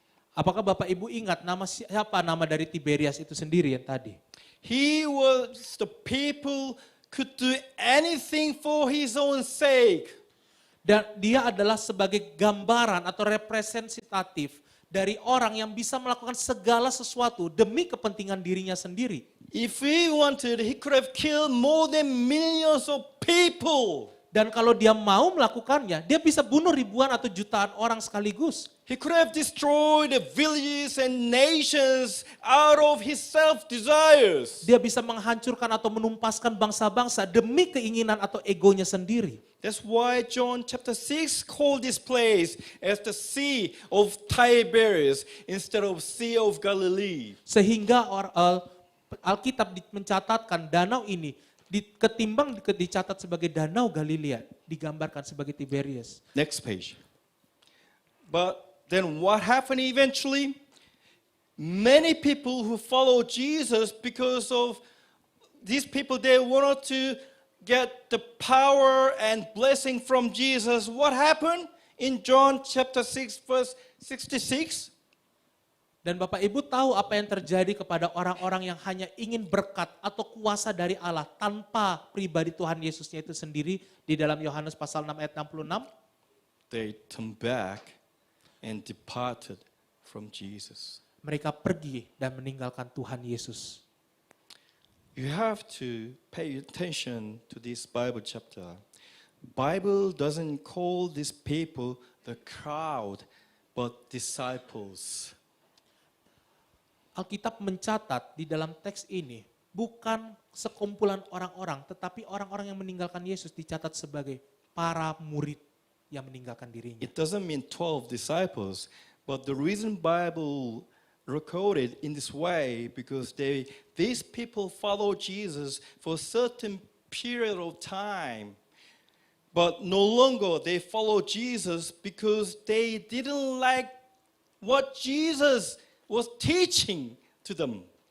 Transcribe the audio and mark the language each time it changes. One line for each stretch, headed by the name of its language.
Indonesian: Apakah Bapak Ibu ingat siapa nama dari Tiberias itu sendiri yang tadi?
English: He was the people could do anything for his own sake.
Indonesian: Dan dia adalah sebagai gambaran atau representatif dari orang yang bisa melakukan segala sesuatu demi kepentingan dirinya sendiri.
English: If he wanted, he could have killed more than millions of people.
Indonesian: Dan kalau dia mau melakukannya, dia bisa bunuh ribuan atau jutaan orang sekaligus.
English: He could have destroyed the villages and nations out of his self-desires.
Indonesian: Dia bisa menghancurkan atau menumpaskan bangsa-bangsa demi keinginan atau egonya sendiri.
English: That's why John chapter 6 called this place as the Sea of Tiberias instead of Sea of Galilee.
Indonesian: Sehingga Alkitab mencatatkan danau ini ketimbang dicatat sebagai Danau Galilea, digambarkan sebagai Tiberias.
English: Next page. But then what happened eventually? Many people who follow Jesus, because of these people, they wanted to get the power and blessing from Jesus. What happened in John chapter 6 verse 66?
Indonesian: Dan Bapak Ibu tahu apa yang terjadi kepada orang-orang yang hanya ingin berkat atau kuasa dari Allah tanpa pribadi Tuhan Yesusnya itu sendiri di dalam Yohanes pasal 6 ayat 66?
English: They turned back and departed from Jesus.
Indonesian: Mereka pergi dan meninggalkan Tuhan Yesus.
English: You have to pay attention to this Bible chapter. Bible doesn't call these people the crowd, but disciples.
Indonesian: Alkitab mencatat di dalam teks ini bukan sekumpulan orang-orang, tetapi orang-orang yang meninggalkan Yesus dicatat sebagai para murid yang meninggalkan dirinya.
English: It doesn't mean 12 disciples, but the reason Bible recorded in this way because these people follow Jesus for a certain period of time, but no longer they follow Jesus because they didn't like what Jesus was teaching to them.